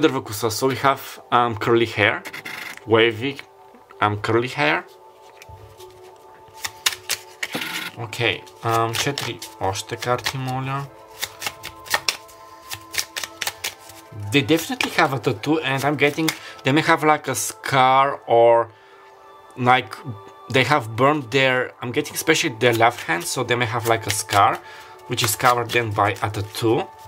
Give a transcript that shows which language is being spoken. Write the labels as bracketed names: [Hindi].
[English] So we have curly hair, wavy curly hair. [Bulgarian] Okay, 4 още карти, моля. [English] They definitely have a tattoo, and I'm getting, they may have like a scar, or like they have burned their, I'm getting especially their left hand, so they may have like a scar, which is covered then by a tattoo.